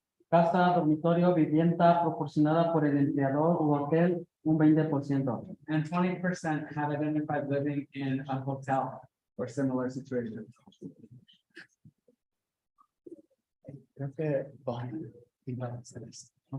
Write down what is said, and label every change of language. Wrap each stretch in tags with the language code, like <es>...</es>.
<es>Casa, dormitorio, vivienda proporcionada por el empleador u hotel, un 20%.</es> <en>And 20% have identified living in a hotel or similar situation.</en> <es>Creo que Bonnie iba a hacer esto.</es>